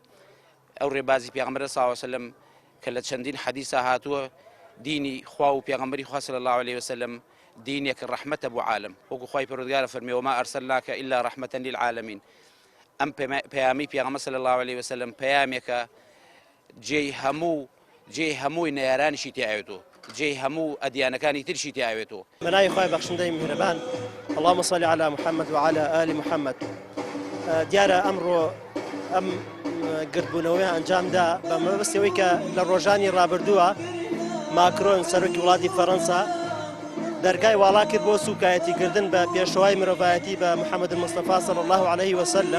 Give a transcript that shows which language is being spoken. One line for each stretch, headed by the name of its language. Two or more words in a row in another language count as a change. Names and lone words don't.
Central Kurdish: ئەو ڕێبازی پێغەمبەر
Arabic: صلی الله علیه وسلم
Central Kurdish: کە لە چەندین حەدیثە هاتووە دینی خوا و پێغەمبەری خوا
Arabic: صلی الله علیه وسلم
Central Kurdish: دینێک ڕەحمەتە بۆ عالم وەکو خوای پەروەردگارە فەرمێ
Arabic: وما ئەرسەلناکە ئیلا ڕەحمەتەن للعالەمین.
Central Kurdish: ئەم پەیامی پێغەمبەر
Arabic: صلی الله علیه وسلم
Central Kurdish: پەیامێکە جێی هەمووی نەیارانیشی تێئاوێتەوە جێی هەموو ئەدیانەکانی ترشی تێئاوێتەوە. بەناوی خوای بەخشندەی میهرەبان
Arabic: اللهم صل على محمد وعلى آل محمد.
Central Kurdish: دیارە ئەمڕۆ ئەم گردبوونەوەی ئەنجامدا بە مەبەستەوەی کە لە ڕۆژانی ڕابردووە ماکرۆن سەرۆکی وڵاتی فەڕەنسا دەرگای واڵا کرد بۆ سوکایەتیکردن بە پێشەوای مرۆڤایەتی بە محەممەد مستەفا
Arabic: صلی الله عليه وسلم.